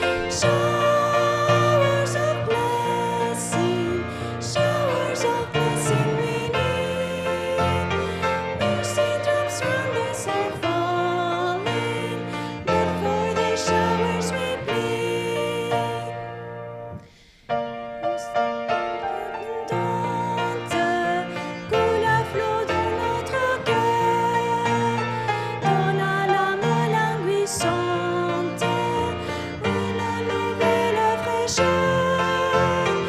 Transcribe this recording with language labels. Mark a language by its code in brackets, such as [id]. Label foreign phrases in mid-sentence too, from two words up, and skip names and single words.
[en] Showers of blessing we need. Mercy drops round us are falling, but for the showers we plead. [fr] Abondante, coule à flot dans notre cœur. Donne à l'âme languissante une nouvelle fraîcheur.